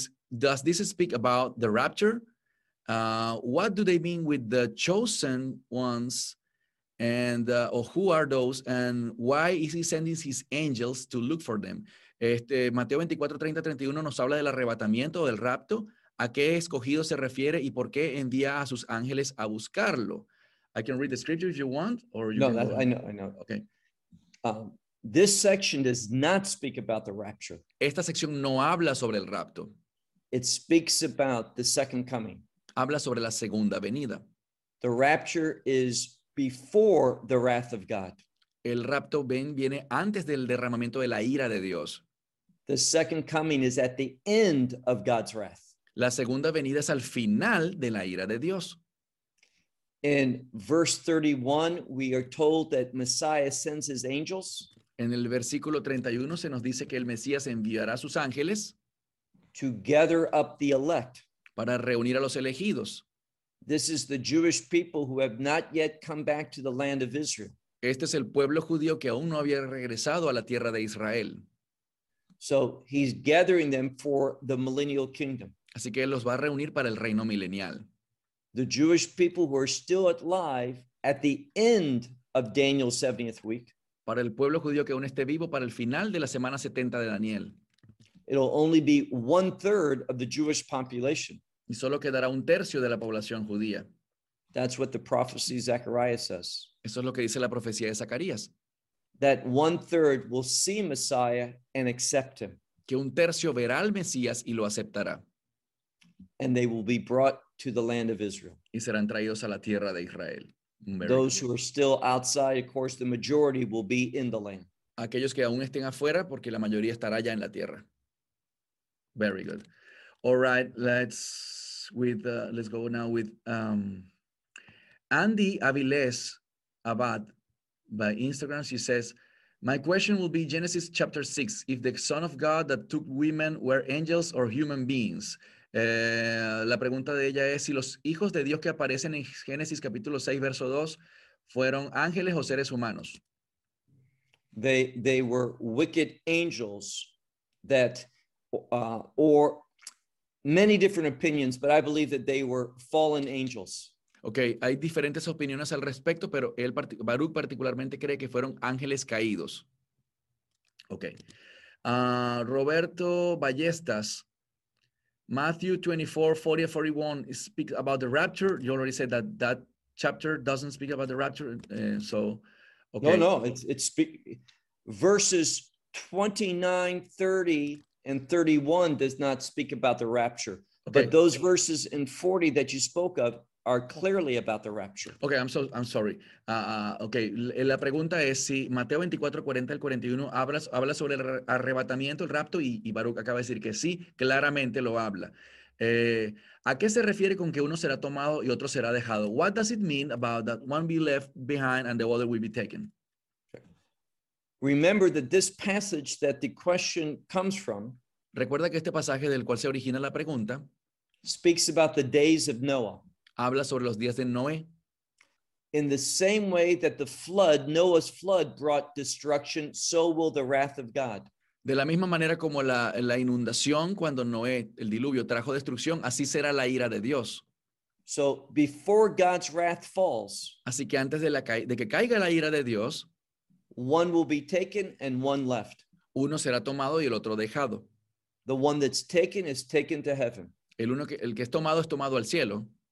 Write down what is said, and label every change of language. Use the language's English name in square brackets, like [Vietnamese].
[English] Does this speak about the rapture? What do they mean with the chosen ones? And or who are those? And why is he sending his angels to look for them? [Spanish] Mateo 24, 30, 31 nos habla del arrebatamiento o del rapto. ¿A qué escogido se refiere y por qué envía a sus ángeles a buscarlo? [English] I can read the scripture if you want. No, I know. Okay. This section does not speak about the rapture. [Spanish] Esta sección no habla sobre el rapto. [English] It speaks about the second coming. [Spanish] Habla sobre la segunda venida. [English] The rapture is before the wrath of God. [Spanish] El rapto viene antes del derramamiento de la ira de Dios. [English] The second coming is at the end of God's wrath. [Spanish] La segunda venida es al final de la ira de Dios. [English] In verse 31, we are told that Messiah sends his angels. [Spanish] En el versículo 31 se nos dice que el Mesías enviará sus ángeles [English] to gather up the elect. [Spanish] Para reunir a los elegidos. [English] This is the Jewish people who have not yet come back to the land of Israel. [Spanish] Este es el pueblo judío que aún no había regresado a la tierra de Israel. [English] So he's gathering them for the millennial kingdom. [Spanish] Así que él los va a reunir para el reino milenial. [English] The Jewish people who are still alive at the end of Daniel's 70th week. [Spanish] Para el pueblo judío que aún esté vivo para el final de la semana 70 de Daniel. [English] It'll only be one third of the Jewish population. [Spanish] Y solo quedará un tercio de la población judía. [English] That's what the prophecy Zechariah says. [Spanish] Eso es lo que dice la profecía de Zacarías. [English] That one third will see Messiah and accept him. [Spanish] Que un tercio verá al Mesías y lo aceptará. [English] And they will be brought to the land of Israel. [Spanish] Y serán traídos a la tierra de Israel. [English] Very Those good. Who are still outside, of course, the majority will be in the land. [Spanish] Aquellos que aún estén afuera, porque la mayoría estará ya en la tierra. [English] Very good. All right, let's go now with Andy Aviles Abad by Instagram. She says, my question will be Genesis chapter 6. If the Son of God that took women were angels or human beings? [Spanish] La pregunta de ella es si los hijos de Dios que aparecen en Génesis capítulo 6 verso 2 fueron ángeles o seres humanos. [English] They were wicked angels that or many different opinions, but I believe that they were fallen angels. [Spanish] Okay, hay diferentes opiniones al respecto, pero él Baruch particularmente cree que fueron ángeles caídos. [English] Okay. Roberto Ballestas, Matthew 24, 40, 41 speaks about the rapture. You already said that that chapter doesn't speak about the rapture. Okay. No, verses 29, 30 and 31 does not speak about the rapture. Okay. But those verses in 40 that you spoke of are clearly about the rapture. Okay, I'm sorry. [Spanish] Okay, la pregunta es si Mateo 24, 40 al 41 habla sobre el arrebatamiento, el rapto, y Baruch acaba de decir que sí, claramente lo habla. ¿A qué se refiere con que uno será tomado y otro será dejado? [English] What does it mean about that one be left behind and the other will be taken? Remember that this passage that the question comes from. [Spanish] Recuerda que este pasaje del cual se origina la pregunta. [English] Speaks about the days of Noah. [Spanish] Habla sobre los días de Noé. [English] In the same way that the flood, Noah's flood, brought destruction, so will the wrath of God. [Spanish] De la misma manera como la inundación cuando Noé, el diluvio, trajo destrucción, así será la ira de Dios. [English] So before God's wrath falls. [Spanish] Así que antes de que caiga la ira de Dios. [English] One will be taken and one left. [Spanish] Uno será tomado y el otro dejado. [English] The one that's taken is taken to heaven. [Spanish] El que es tomado al cielo.